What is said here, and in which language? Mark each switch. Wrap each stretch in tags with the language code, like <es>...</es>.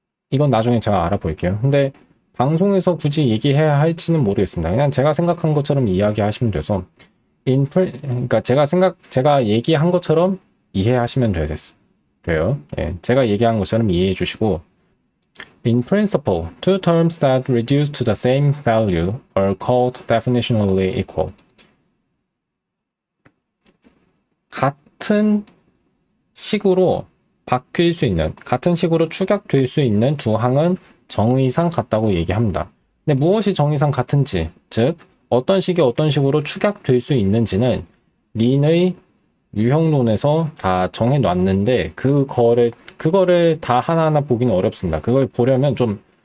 <ko>이건 나중에 제가 알아볼게요. 근데 방송에서 굳이 얘기해야 할지는 모르겠습니다. 그냥 제가 생각한 것처럼 이야기하시면 돼서 그러니까 제가 얘기한 것처럼 이해하시면 돼요. 예, 제가 얘기한 것처럼 이해해 주시고</ko> <en>In principle, two terms that reduce to the same value are called definitionally equal.</en> <ko>같은 식으로 바뀔 수 있는, 같은 식으로 축약될 수 있는 두 항은 정의상 같다고 얘기합니다. 근데 무엇이 정의상 같은지, 즉 어떤 식이 어떤 식으로 축약될 수 있는지는 린의 유형론에서 다 정해놨는데 그거를 다 하나하나 보기는 어렵습니다. 그걸 보려면 좀</ko>